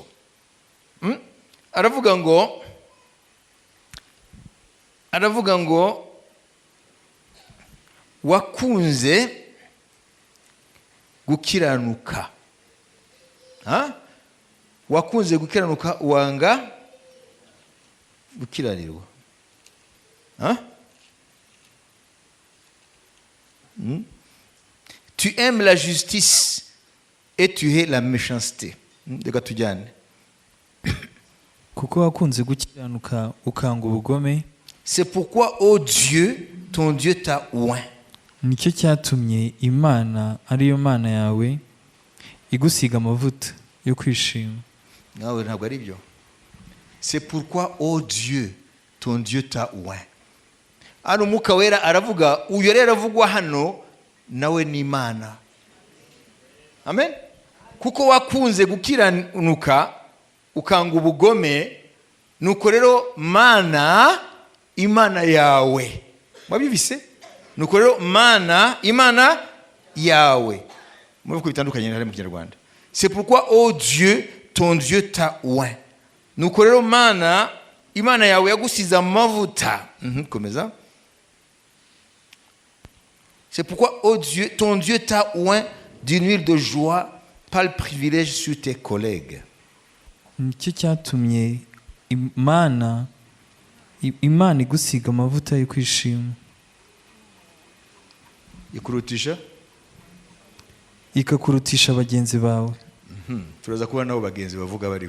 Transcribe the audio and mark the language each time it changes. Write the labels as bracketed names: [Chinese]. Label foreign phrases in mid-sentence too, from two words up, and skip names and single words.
[Kinyarwanda] Aravuga ngo wakunze gukiranuka. Wakunze gukiranuka wanga gukiranirwa. [French] Tu aimes la justice et tu hais la méchanceté. [Kinyarwanda] Reka tujyane. kuko wakunze gukiranuka ukanga ubugome. [French] C'est pourquoi, ô Dieu, ton Dieu t'a oint. [Kinyarwanda] Nicyo cyatumye Imana ariyo Mana yawe igusiga amavuta yo kwishima. Nawe ntabwo ari byo. [French] C'est pourquoi, ô Dieu, ton Dieu t'a oint. [Kinyarwanda] Hano Umwuka Wera aravuga, uyu rero aravugwa hano nawe ni Imana. Amen. Kuko wakunze gukiranuka ukanga ubugome, nuko rero Mana, Imana yawe. Mwabivise? Nuko rero Imana yawe. Muvuga bitandukanye n'ari mu Kinyarwanda. [French] C'est pourquoi, ô Dieu, ton Dieu t'a oint. [Kinyarwanda] Nuko rero Mana, Imana yawe yagusize amavuta. Komeza. [French] C'est pourquoi, ô Dieu, ton Dieu t'a oint d'une huile de joie par le privilège sur tes collègues. [Kinyarwanda] Nicyo cyatumye Imana igusiga amavuta yo kwishima. Ikakurutisha bagenzi bawe. Turaza kuba nabo bagenzi bavuga bariho.